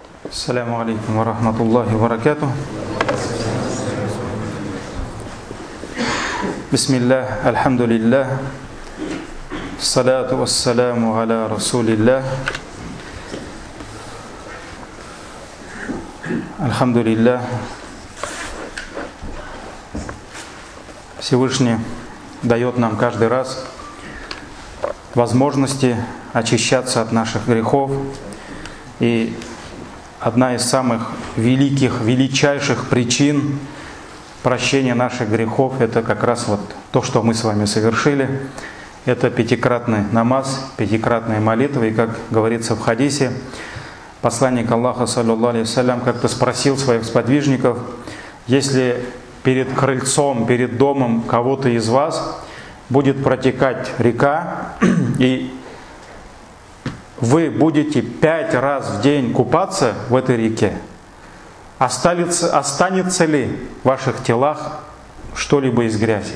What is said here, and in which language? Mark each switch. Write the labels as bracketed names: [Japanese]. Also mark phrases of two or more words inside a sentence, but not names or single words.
[Arabic] السلام عليكم ورحمة الله وبركاته. بسم الله، الحمد لله، الصلاة والسلام على رسول الله. Альхамдулиллах. [Russian] Всевышний дает нам каждый раз возможности очищаться от наших грехов. И одна из самых величайших причин прощения наших грехов — это как раз вот то, что мы с вами совершили. Это пятикратный намаз, пятикратная молитва. И как говорится в хадисе, посланник Аллаха, [Arabic] صلى الله عليه وسلم, [Russian] как-то спросил своих сподвижников: если перед крыльцом, перед домом кого-то из вас будет протекать река, и вы будете 5 раз в день купаться в этой реке, останется ли в ваших телах что-либо из грязи?